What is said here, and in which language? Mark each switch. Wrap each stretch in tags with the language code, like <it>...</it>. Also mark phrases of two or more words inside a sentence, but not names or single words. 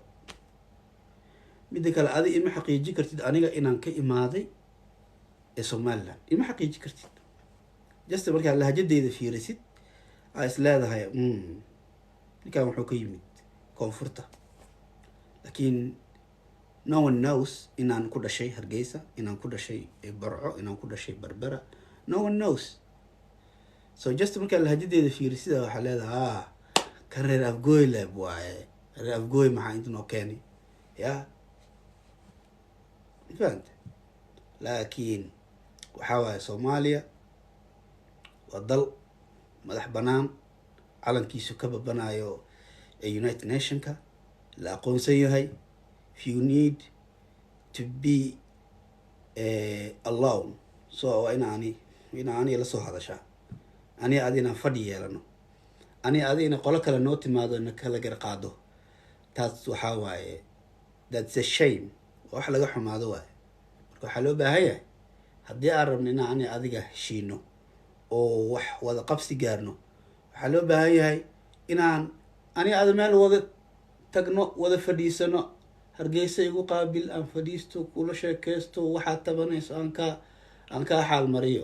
<so>midda kale adi ima xaqiiji kartid aniga inaan ka imaaday ee Somaliland, ima xaqiiji kartid. just markaa lahjadeyda fiirisid aa is leedahay ninkan wuxuu ka yimid koonfurta, laakiin</so> <en>no one knows</en> <so>inaan ku dhashay Hargeysa, inaan ku dhashay Barco, inaan ku dhashay Berbera.</so> <en>No one knows.</en> <so>So just markaa lahjadeyda fiirisid waxaa leedahay kan reer Afgooy leb waaye, reer Afgooy maxaa inta noo keenay ya fahanta. laakiin waxaa waaye Soomaaliya waa dal madax banaan, calankiisu ka babanayo ee United Nationka, la aqoonsan yahay.</so> <en>If you need to be alone,</en> <so>so inaani la soo hadashaa, ani adina fadhi yeelano, ani adina qolo kale noo timaado na kala gar qaado. taas waxaa waaye</so> <en>that's a shame,</en> <so>wax laga xumaado waaye. marka waxaa loo baahan yahay haddii aan rabno inaan ani adiga heshiino oo wax wada qabsi gaarno, waxaa loo baahan yahay inaan ani ada meel wada tagno, wada fadhiisano. Hargeysa igu qaabil, aan fadhiisto, kula sheekeysto, waxaad tabanayso aan kaa xaal mariyo.</so>